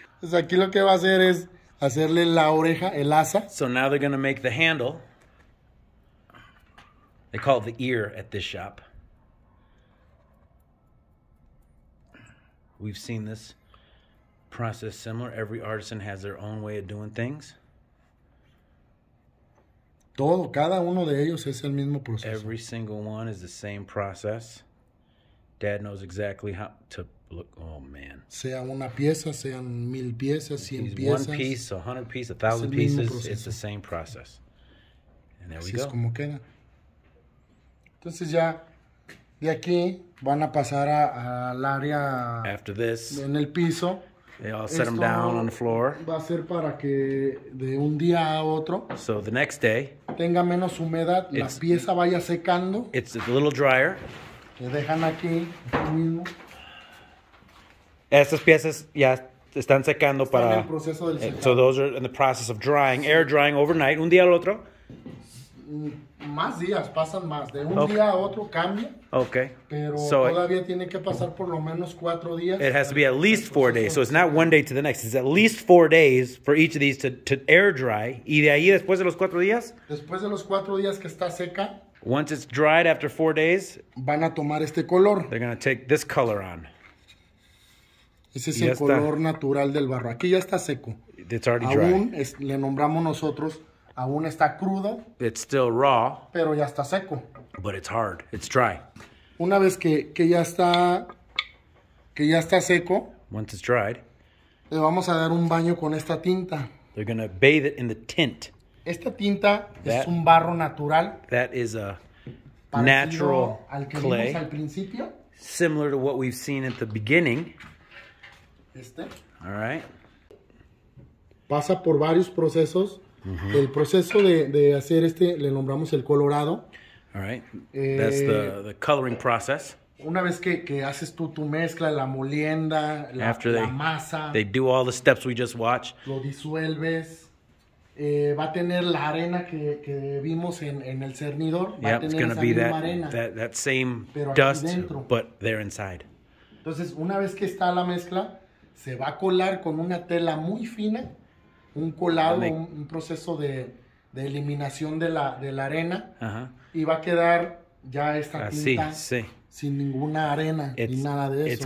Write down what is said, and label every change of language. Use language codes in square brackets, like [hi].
[es] Pues aquí lo que va a hacer es hacerle la oreja, el asa. [en] So now they're going to make the handle. They call it the ear at this shop. We've seen this process similar. Every artisan has their own way of doing things. [es] Cada uno de ellos es el mismo proceso. [en] Every single one is the same process. Dad knows exactly how to look. Oh, man. [es] Sea una pieza, sean 1000 piezas, 100 piezas. [en] One piece, 100 pieces, 1,000 pieces. It's the same process. And there we go. [es] Así es como queda. Entonces ya de aquí van a pasar al área. [en] After this, [es] en el piso. [en] They all set them down on the floor. [es] Va a ser para que de un día a otro. [en] So the next day, [es] tenga menos humedad, la pieza vaya secando. [en] It's a little drier. [es] Le dejan aquí mismo. Estas piezas ya están secando para. En el proceso del secado. [en] So those are in the process of drying, air drying overnight. [es] Un día al otro. Más días, pasan más. De un día a otro cambia. [en] Okay. [es] Pero todavía tiene que pasar por lo menos 4 días. [en] It has to be at least 4 days. So it's not one day to the next. It's at least 4 days for each of these to air dry. [es] Y de ahí, después de los 4 días. Después de los 4 días que está seca. [en] Once it's dried after 4 days. [es] Van a tomar este color. [en] They're going to take this color on. [es] Ese es el color natural del barro. Aquí ya está seco. [en] It's already dry. [es] Aún le nombramos nosotros. Aún está crudo. [en] It's still raw. [es] Pero ya está seco. [en] But it's hard. It's dry. [es] Una vez que ya está seco. [en] Once it's dried. [es] Le vamos a dar un baño con esta tinta. [en] They're going to bathe it in the tint. [es] Esta tinta es un barro natural. [en] That is a natural [es] al que [en] clay. [es] Vimos al principio. [en] Similar to what we've seen at the beginning. All right. [es] Pasa por varios procesos. El proceso de hacer le nombramos el colorado. [en] All right. That's the coloring process. [es] Una vez que haces tu mezcla, la molienda, la masa. [en] They do all the steps we just watched. [es] Lo disuelves. Va a tener la arena que vimos en el cernidor. Va a tener esa misma arena. [en] That same dust, but they're inside. [es] Entonces, una vez que está la mezcla, se va a colar con una tela muy fina. Un colado, un proceso de eliminación de la arena. Y va a quedar ya esta tinta sin ninguna arena ni nada de eso.